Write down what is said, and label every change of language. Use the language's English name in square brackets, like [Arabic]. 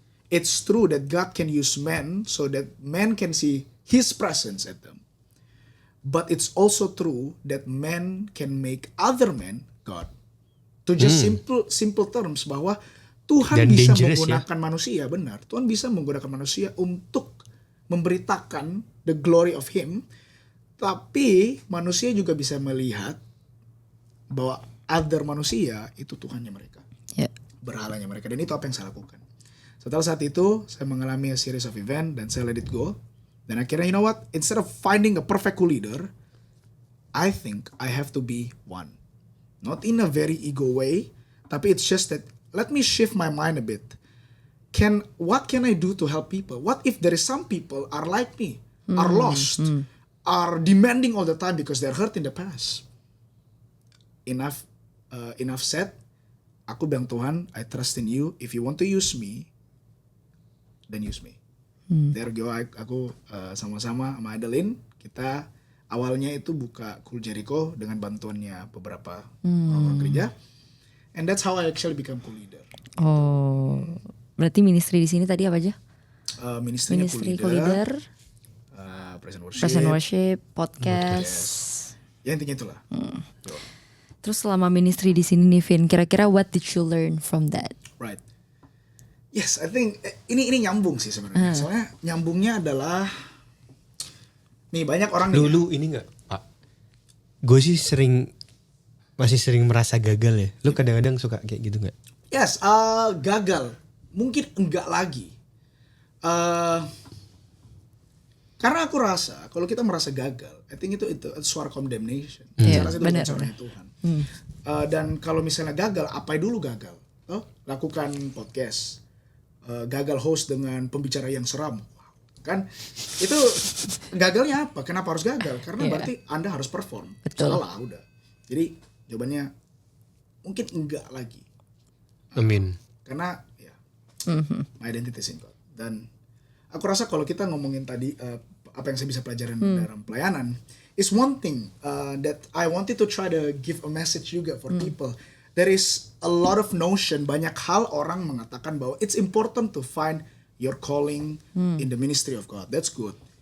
[English] It's true that God can use men so that men can see His presence at them. But it's also true that men can make other men God. To just simple terms [Indonesian] bahwa Tuhan Dan bisa [English] dangerous, [Indonesian] menggunakan manusia, benar. Tuhan bisa menggunakan manusia untuk memberitakan [English] the glory of Him. [Indonesian] Tapi manusia juga bisa melihat bahwa other manusia itu Tuhannya mereka. Ya. Berhalanya mereka. Dan itu apa yang saya lakukan. Setelah saat itu, saya mengalami [English] a series of event [Indonesian] dan saya [English] let it go. [Indonesian] Dan akhirnya, [English] you know what? Instead of finding a perfect leader, I think I have to be one. Not in a very ego way, [Indonesian] tapi [English] it's just that let me shift my mind a bit. What can I do to help people? What if there is some people are like me, are lost, are demanding all the time because they're hurt in the past? Enough said. [Indonesian] Aku bilang, Tuhan, [English] I trust in you. If you want to use me, then use me. There go, [Indonesian] aku sama-sama sama Adeline, kita awalnya itu buka Cool Jericho dengan bantuannya beberapa orang gereja. [English] And that's how I actually become cool leader. [Indonesian] Oh, berarti ministry di sini tadi apa aja? Ministry Cool Leader, present worship, podcast. Ya intinya itulah. Terus selama ministry di sini nih Vin, kira-kira [English] what did you learn from that? Right. Yes, I think [Indonesian] ini nyambung sih sebenarnya. Soalnya nyambungnya adalah nih banyak orang Dulu ini nggak Pak? Gue sih masih sering merasa gagal ya. Lu kadang-kadang suka kayak gitu nggak? Yes, gagal. Mungkin enggak lagi. Karena aku rasa kalau kita merasa gagal, [English] I think [Indonesian] itu suara condemnation. Saya rasa itu bukan suaranya Tuhan. Dan kalau misalnya gagal, apa dulu gagal? Lakukan podcast. Gagal host dengan pembicara yang seram. Kan itu gagalnya apa? Kenapa harus gagal? Karena berarti Anda harus perform. Betul. Salah udah. Jadi jawabannya mungkin enggak lagi. Amin. Karena ya [English] my identity is in God. [Indonesian] Dan aku rasa kalau kita ngomongin tadi apa yang saya bisa pelajarin dalam pelayanan [English] is one thing that I wanted to try to give a message [Indonesian] juga [English] for people. There is a lot of notion, [Indonesian] banyak hal orang mengatakan bahwa [English] it's important to find your calling in the ministry of God. That's good.